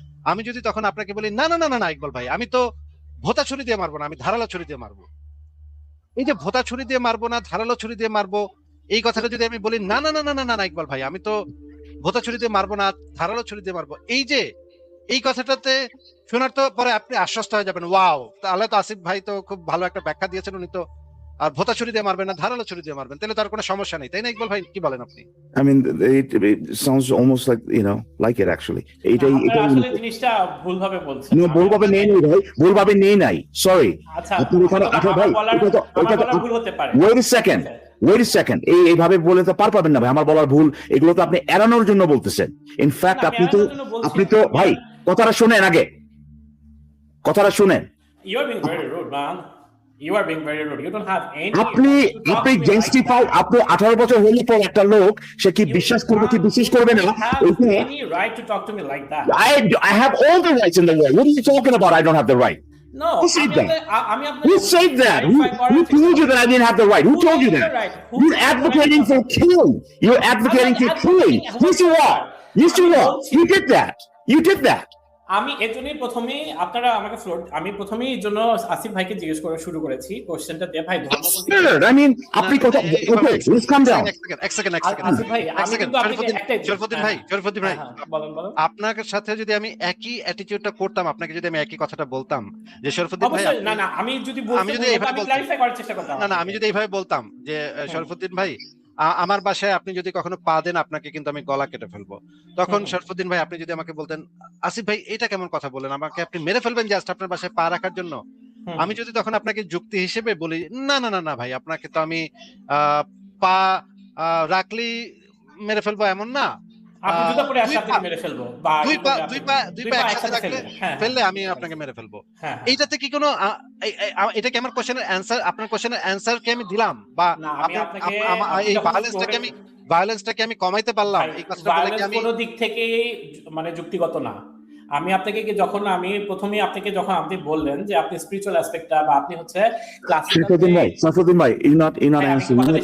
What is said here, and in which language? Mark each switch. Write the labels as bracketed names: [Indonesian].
[Bangla] আমি যদি তখন আপনাকে বলি না না না না না ইকবাল ভাই, আমি তো ভোঁতা ছুরি দিয়ে মারবো না, আমি ধারালো ছুরি দিয়ে মারবো, এই যে ভোঁতা ছুরি দিয়ে মারবো না ধারালো ছুরি দিয়ে মারবো, এই কথাটা যদি আমি বলি না না না না না না ইকবাল ভাই, আমি তো ভোঁতা ছুরি দিয়ে মারবো না ধারালো ছুরি দিয়ে মারবো, এই কথাটাতে শোনার তো পরে আপনি আশ্বস্ত হয়ে যাবেন, ওয়াও তাহলে তো আসিফ ভাই তো খুব ভালো একটা ব্যাখ্যা দিয়েছেন, উনি তো আর ভোঁতা ছুরি দিয়ে মারবেন না ধারালো ছুরি দিয়ে মারবেন, তাহলে তার কোনো সমস্যা নেই, তাই না ইকবাল ভাই? কি বলেন আপনি? [English] I mean, it sounds almost like it actually. [Bangla] এটাই আসলে জিনিসটা ভুলভাবে বলছেন। ভুলভাবে নেই নাই। সরি। আচ্ছা, আপনি এখানে ভাই এটা ভুল হতে পারে। [English] Wait a second. [Bangla] এইভাবে বলে তো পারবেন না ভাই, আমার বলার ভুল এগুলো তো আপনি এড়ানোর জন্য বলতেছেন। ইনফ্যাক্ট আপনি তো ভাই কথাটা শুনেন আগে, কথাটা শুনেন। [English] You are being very rude, man. You are being very rude. You don't have any. [Bangla] আপনি জাস্টিফাই, আপনি 18 বছর হলে পর একটা লোক সে কি বিশ্বাস করবে কি বিশ্বাস করবে না, [English] any right to talk to me like that. I have all the rights in the world. What are you talking about? I don't have the right. No. Who said that? Who said that? Who told you that I didn't have the right? Who told you that? You're advocating for killing. You're advocating for killing. Yes, you are. Yes, you are. You did that. You did that. [Bangla] আমি এজন্যই প্রথমেই আপনারা আমাকে আমি প্রথমেই এই জন্য আসিফ ভাইকে জিজ্ঞেস করে শুরু করেছি কোশ্চেনটা দিয়ে, ভাই ধর্ম [English] I mean [Bangla] আপনি কথা [English] okay, let's calm down. [Bangla] এক সেকেন্ড আসিফ ভাই আমি কিন্তু আপনাকে একটাই শরীফুদ্দিন ভাই বলেন আপনার সাথে যদি আমি একই অ্যাটিটিউডটা করতাম, আপনাকে যদি আমি একই কথাটা বলতাম যে শরীফুদ্দিন ভাই না আমি যদি ক্লারিফাই করার চেষ্টা করতাম, না আমি যদি এইভাবে বলতাম যে শরীফুদ্দিন ভাই আমার বাসায় আপনি যদি কখনো পা দেন আপনাকে কিন্তু আমি গলা কেটে ফেলবো, তখন শরীফুদ্দিন ভাই আপনি যদি আমাকে বলতেন আসিফ ভাই এটা কেমন কথা বলেন, আমাকে আপনি মেরে ফেলবেন জাস্ট আপনার বাসায় পা রাখার জন্য, আমি যদি তখন আপনাকে যুক্তি হিসেবে বলি না না না না ভাই আপনাকে তো আমি পা রাখলি মেরে ফেলবো এমন না, আপনি জুতা পরে আসলে আপনাকে মেরে ফেলবো, বা দুই পা একসাথে রাখলে ফেললে আমি আপনাকে মেরে ফেলবো, এইটাতে কি কোনো এটা কি আমার কোশ্চেনের অ্যানসার, আপনার কোশ্চেনের অ্যানসার কি আমি দিলাম, বা এই ভায়োলেন্সটাকে আমি কমাইতে পারলাম, এই কথাটা বলে কি আমি কোনো দিক থেকে মানে যুক্তিগত না। আমি আপনাকে প্রথমেই আপনাকে যখন আপনি বললেন যে আপনি স্পিরিচুয়াল অ্যাসপেক্টটা বা আপনি হচ্ছে [English] Safuddin ভাই you're not answering.